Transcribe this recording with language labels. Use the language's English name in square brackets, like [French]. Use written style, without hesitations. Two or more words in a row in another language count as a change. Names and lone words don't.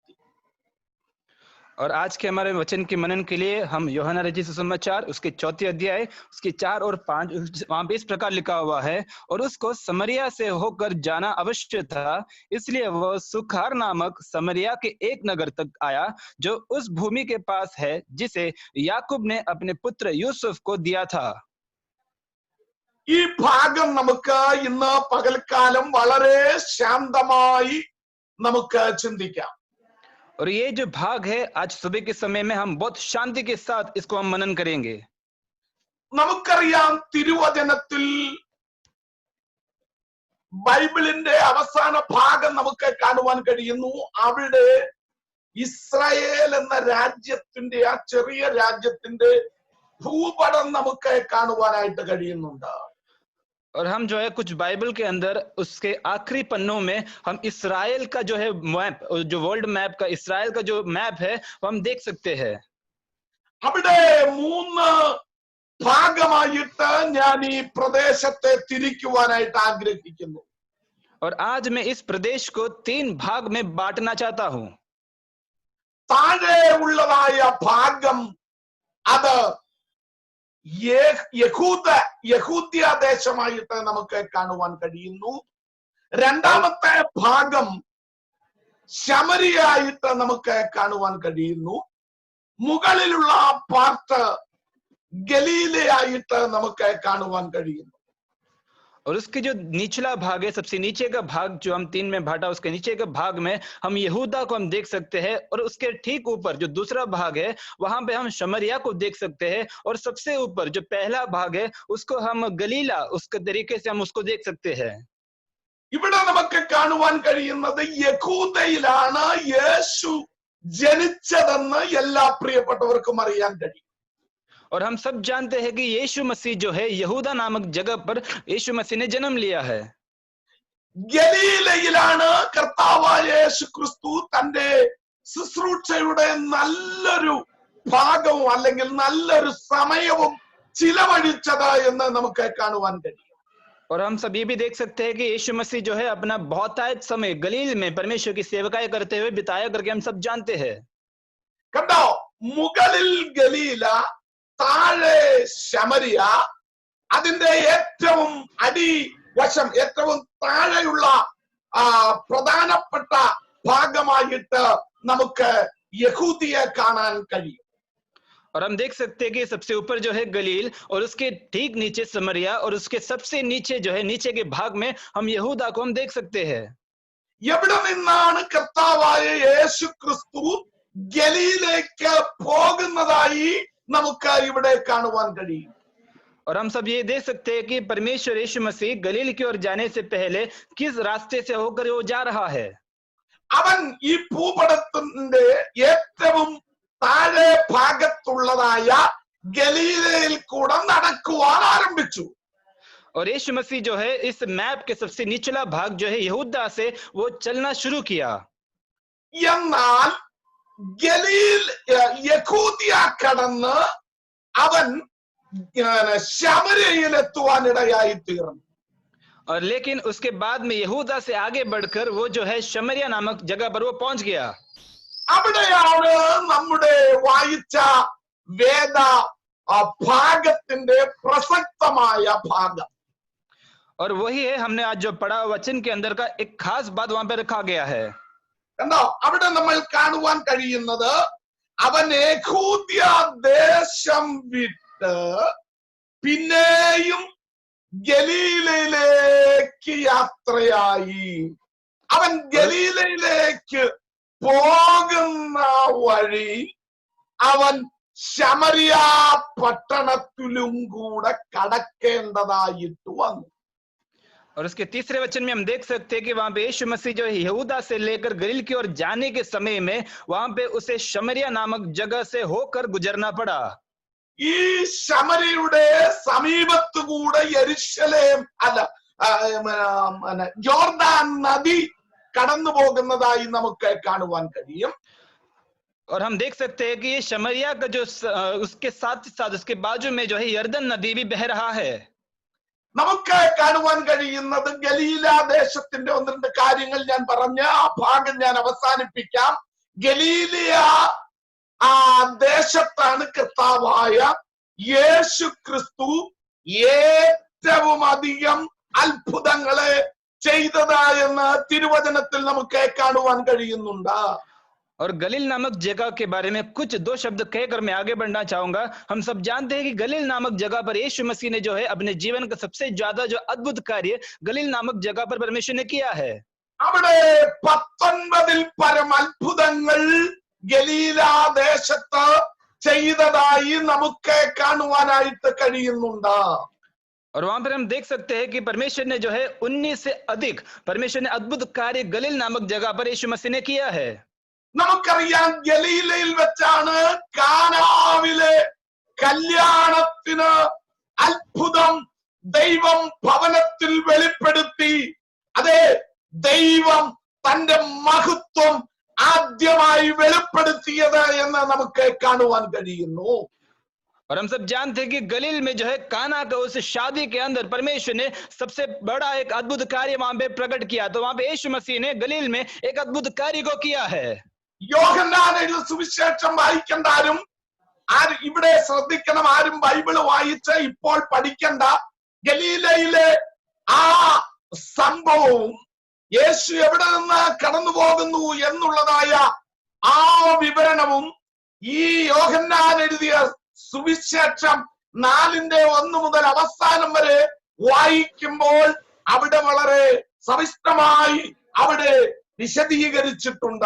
[Hindi] और आज के हमारे वचन के मनन के लिए हम यूहन्ना रचित सुसमाचार उसके 4 अध्याय उसके 4 और 5 वहां पे इस प्रकार लिखा हुआ है। और उसको समरिया से होकर जाना अवश्य था, इसलिए वह सुखार नामक समरिया के एक नगर तक आया, जो उस भूमि के पास है जिसे याकूब ने अपने पुत्र यूसुफ को दिया था। [Malayalam] ഈ ഭാഗം നമുക്ക് ഇന്ന് പകൽക്കാലം വളരെ ശാന്തമായി നമുക്ക് ചിന്തിക്കാം. [Hindi] और ये जो भाग है आज सुबह के समय में हम बहुत शांति के साथ इसको हम मनन करेंगे। [Malayalam] നമുക്കറിയാം, തിരുവചനത്തിൽ ബൈബിളിന്റെ അവസാന ഭാഗം നമുക്ക് കാണുവാൻ കഴിയുന്നു. അവിടെ ഇസ്രായേൽ എന്ന രാജ്യത്തിന്റെ, ആ ചെറിയ രാജ്യത്തിന്റെ ഭൂപടം നമുക്ക് കാണുവാനായിട്ട് കഴിയുന്നുണ്ട്. [Hindi] और हम जो है कुछ बाइबल के अंदर उसके आखिरी पन्नों में हम इस्राएल का जो है मैप, जो [English] world map [Hindi] का इस्राएल का जो मैप है वो हम देख सकते हैं। [Malayalam] അവിടെ 3 ഭാഗമായിട്ട് ഞാൻ ഈ പ്രദേശത്തെ തിരിക്കുവാനായിട്ട് ആഗ്രഹിക്കുന്നു. [Hindi] और आज मैं इस प्रदेश को 3 भाग में बांटना चाहता हूं। [Malayalam] താഴെ ഉള്ളതായ ഭാഗം അത് യഹൂദ്യ ദേശമായിട്ട് നമുക്ക് കാണുവാൻ കഴിയുന്നു. രണ്ടാമത്തെ ഭാഗം ശമരിയായിട്ട് നമുക്ക് കാണുവാൻ കഴിയുന്നു. മുകളിലുള്ള പാർട്ട് ഗലീലയായിട്ട് നമുക്ക് കാണുവാൻ കഴിയുന്നു. [Hindi] और उसके जो निचला भाग है, सबसे नीचे का भाग जो हम 3 में बांटा, उसके नीचे के भाग में हम यहूदा को हम देख सकते हैं। और उसके ठीक ऊपर जो दूसरा भाग है वहां पे हम शमरिया को देख सकते हैं। और सबसे ऊपर जो पहला भाग है उसको हम गलीला, उसके तरीके से हम उसको देख सकते हैं। [Malayalam] ഇവിടെ നമുക്ക് കാണുവാൻ കഴിയുന്നത് യഹൂദയിലാണ് യേശു ജനിച്ചതെന്ന് എല്ലാ പ്രിയപ്പെട്ടവർക്കും അറിയാൻ കഴിയും. [Hindi] और हम सब जानते हैं कि यीशु मसीह जो है यहूदा नामक जगह पर यीशु मसीह ने जन्म लिया है। [Malayalam] ഗലീലയിലാണ് കർത്താവായ യേശു ക്രിസ്തു തന്റെ ശുശ്രൂഷയുടെ നല്ലൊരു ഭാഗവും അല്ലെങ്കിൽ നല്ലൊരു സമയവും ചിലവഴിച്ചത് എന്ന് നമുക്ക് കാണുവാൻ കഴിയും. [Hindi] और हम सब ये भी देख सकते हैं कि यीशु मसीह जो है अपना बहुतायत समय गलील में परमेश्वर की सेवकाई करते हुए बिताया करके हम सब जानते हैं। [Malayalam] കണ്ടോ, മുകളിൽ ഗലീല, താഴെ ശമരിയ. അതിന്റെ ഏറ്റവും അടിവശം, ഏറ്റവും താഴെയുള്ള പ്രധാനപ്പെട്ട ഭാഗമായിട്ട് നമുക്ക് യഹൂദിയെ കാണാൻ കഴിയും. [Hindi] और हम देख सकते हैं कि सबसे ऊपर जो है गलील और उसके ठीक नीचे समरिया और उसके सबसे नीचे जो है नीचे के भाग में हम यहूदा को हम देख सकते हैं। [Malayalam] എവിടെ നിന്നാണ് കർത്താവായ യേശു ക്രിസ്തു ഗലീലേക്ക് പോകുന്നതായി നമുക്ക് ഇവിടെ കാണുവാൻ കഴിയും. [Hindi] और हम सब ये देख सकते हैं कि परमेश्वर यीशु मसीह गलील की ओर जाने से पहले किस रास्ते से होकर वो जा रहा है। [Malayalam] അവൻ ഈ ഭൂപടത്തിന്റെ ഏറ്റവും താഴെ ഭാഗത്തുള്ളതായ ഗലീലയിൽ കൂടെ നടക്കുവാൻ ആരംഭിച്ചു. [Hindi] और यीशु मसीह जो है इस मैप के सबसे निचला भाग जो है यहूदा से वो चलना शुरू किया। [Malayalam] എന്നാൽ ഗലീൽ യഹൂദിയ കടന്ന് അവൻ ശമര്യയിൽ എത്തുവാനിടയായി തീർന്നു. [Hindi] और लेकिन उसके बाद में यहूदा से आगे बढ़कर वो जो है शमरिया नामक जगह पर वो पहुंच गया। [Malayalam] അവിടെയാണ് നമ്മുടെ വായിച്ച വേദ ഭാഗത്തിന്റെ പ്രസക്തമായ ഭാഗം. [Hindi] और वही है हमने आज जो पढ़ा वचन के अंदर का एक खास बात वहां पे रखा गया है। [Malayalam] കണ്ടോ, അവിടെ നമ്മൾ കാണുവാൻ കഴിയുന്നത് അവൻ യഹൂദ്യ ദേശം വിട്ട് പിന്നെയും ഗലീലയിലേക്ക് യാത്രയായി. അവൻ ഗലീലയിലേക്ക് പോകുന്ന വഴി അവൻ ശമരിയ പട്ടണത്തിലും കൂടെ കടക്കേണ്ടതായിട്ട് വന്നു. [Hindi] और उसके तीसरे वचन में हम देख सकते हैं कि वहां पे यीशु मसीह जो है यहूदा से लेकर गलील की ओर जाने के समय में वहां पे उसे शमरिया नामक जगह से होकर गुजरना पड़ा। [Malayalam] ഈ ശമരിയുടെ സമീപത്തുകൂടെ യെരുശലേം യോർദാൻ നദി കടന്നു പോകുന്നതായി നമുക്ക് കാണുവാൻ കഴിയും. [Hindi] और हम देख सकते हैं कि ये शमरिया का जो उसके साथ साथ उसके बाजू में जो है यर्दन नदी भी बह रहा है। [Malayalam] നമുക്ക് കാണുവാൻ കഴിയുന്നത് ഗലീല ദേശത്തിന്റെ ഒന്ന് രണ്ട് കാര്യങ്ങൾ ഞാൻ പറഞ്ഞ ആ ഭാഗം ഞാൻ അവസാനിപ്പിക്കാം. ഗലീലിയ ദേശത്താണ് കർത്താവായ യേശു ക്രിസ്തു ഏറ്റവും അധികം അത്ഭുതങ്ങളെ ചെയ്തതായെന്ന് തിരുവചനത്തിൽ നമുക്ക് കാണുവാൻ കഴിയുന്നുണ്ട്. [Hindi] और गलील नामक जगह के बारे में कुछ दो शब्द कहकर मैं आगे बढ़ना चाहूंगा। हम सब जानते हैं कि गलील नामक जगह पर यीशु मसीह ने जो है अपने जीवन का सबसे ज्यादा जो अद्भुत कार्य गलील नामक जगह पर परमेश्वर ने किया है। [Malayalam] അവിടെ 19 പരം അത്ഭുതങ്ങൾ ഗലീല ദേശത്ത് ചെയ്തതായി നമുക്ക് കാണുവാനായിട്ട് കഴിയുന്നുണ്ട്. [Hindi] और वहां पर हम देख सकते हैं कि परमेश्वर ने जो है 19 से अधिक परमेश्वर ने अद्भुत कार्य गलील नामक जगह पर यीशु मसीह ने किया है। [Malayalam] നമുക്കറിയാം ഗലീലയിൽ വെച്ചാണ് കാനാവിലെ കല്യാണത്തിന് അത്ഭുതം ദൈവം ഭവനത്തിൽ വെളിപ്പെടുത്തി. അതെ, ദൈവം തന്റെ മഹത്വം ആദ്യമായി വെളിപ്പെടുത്തിയത് എന്ന് നമുക്ക് കാണുവാൻ കഴിയുന്നു. [Hindi] और हम सब जानते हैं कि गलील में जो है काना का उस शादी के अंदर परमेश्वर ने सबसे बड़ा एक अद्भुत कार्य वहां पे प्रकट किया। तो वहां पे यीशु मसीह ने गलील में एक अद्भुत कार्य को किया है। [Malayalam] യോഹന്നാൻ എഴുതിയ സുവിശേഷം വായിക്കേണ്ട ആരും ഇവിടെ ശ്രദ്ധിക്കണം. ആരും ബൈബിള് വായിച്ച് ഇപ്പോൾ പഠിക്കണ്ട. ഗലീലയിലെ ആ സംഭവവും യേശു എവിടെ നിന്ന് കടന്നു പോകുന്നു എന്നുള്ളതായ ആ വിവരണവും ഈ യോഹന്നാൻ എഴുതിയ സുവിശേഷം 4:1 മുതൽ അവസാനം വരെ വായിക്കുമ്പോൾ അവിടെ വളരെ സവിസ്തരമായി അവിടെ വിശദീകരിച്ചിട്ടുണ്ട്.